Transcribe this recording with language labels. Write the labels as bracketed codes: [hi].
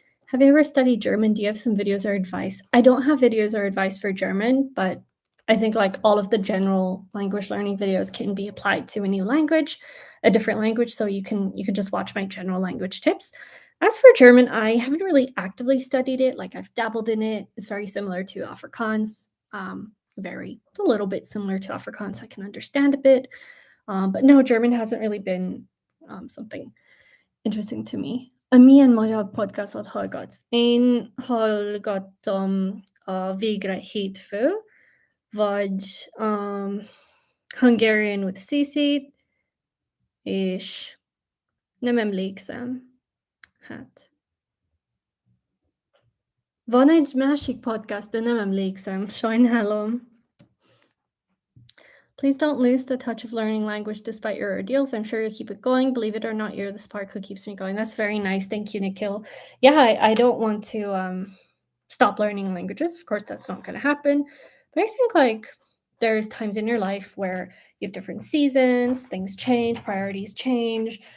[en] Have you ever studied German? Do you have some videos or advice? I don't have videos or advice for German, but I think like all of the general language learning videos can be applied to a new language, a different language, so you can just watch my general language tips. As for German, I haven't really actively studied it. Like I've dabbled in it. It's very similar to Afrikaans. Very it's a little bit similar to Afrikaans. I can understand a bit. But no, German hasn't really been something interesting to me. [hu] Milyen magyar podcastot hallgatsz? Én hallgattam a Végre hétfő, vagy Hungarian with Cece-t, és nem emlékszem. Hát, van egy másik podcast, de nem emlékszem, sajnálom. [en] Please don't lose the touch of learning language despite your ordeals. I'm sure you'll keep it going. Believe it or not, you're the spark who keeps me going. That's very nice. Thank you, Nikhil. Yeah, I don't want to stop learning languages. Of course, that's not going to happen. But I think like there's times in your life where you have different seasons, things change, priorities change.